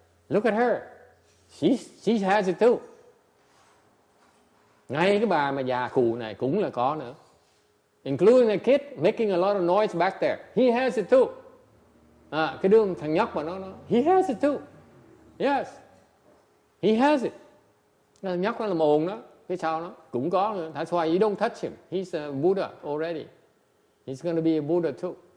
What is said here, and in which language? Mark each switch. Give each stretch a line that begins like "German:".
English: Look at her. She has it too.
Vietnamese: Ngay cái bà mà già khù này cũng là có nữa.
English: Including a kid making a lot of noise back there. He has it too.
Vietnamese: Cái thằng nhóc mà nó
English: he has it too. Yes. He has it.
Vietnamese: Thằng nhóc nó là ồn đó. Cái sau nó cũng có nữa.
English: That's why you don't touch him. He's a Buddha already. He's going to be a Buddha too.